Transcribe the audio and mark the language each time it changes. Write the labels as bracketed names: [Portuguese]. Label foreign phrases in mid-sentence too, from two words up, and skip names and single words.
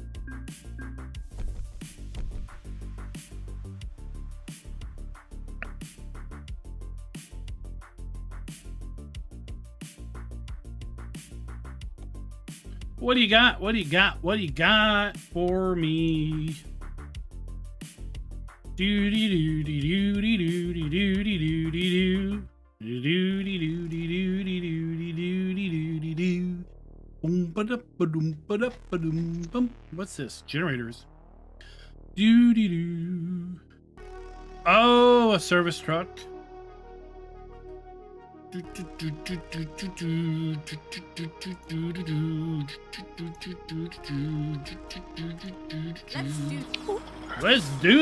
[English] What do you got? What do you got? What do you got for me? Do dee doo dee doo dee doo dee doo dee doo dee doo. Do doo dee doo dee doo dee doo dee doo dee doo dee doo. Boom ba da ba doom ba da ba doom bum. What's this? Generators. Do dee doo. Oh, a service truck. Let's do.